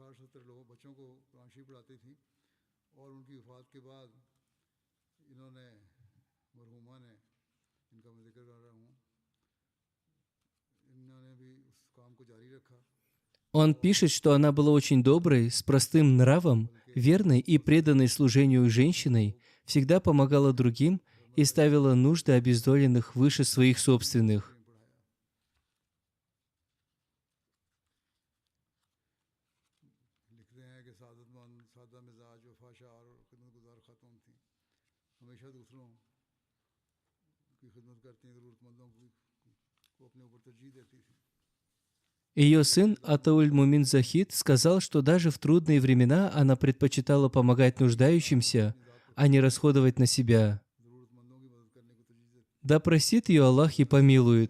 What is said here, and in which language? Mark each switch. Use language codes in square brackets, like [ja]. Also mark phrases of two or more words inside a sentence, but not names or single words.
[ru] Он пишет, что она была очень доброй, с простым нравом, верной и преданной служению женщиной, всегда помогала другим и ставила нужды обездоленных выше своих собственных. [ur] کہ سعادت مند سادہ مزاج وفاشعار اور خدمت گزار خاتون تھی، ہمیشہ دوسروں کی خدمت کرتی، ضرورت مندوں کو اپنے اوپر ترجیح دیتی تھی. [ru] Ее сын Атауль-Мумин Захид сказал, что даже в трудные времена она предпочитала помогать нуждающимся, а не расходовать на себя. [ur] ضرورت مندوں کی مدد کرنے کو ترجیح دیتی. [ru] Да простит ее Аллах и помилует.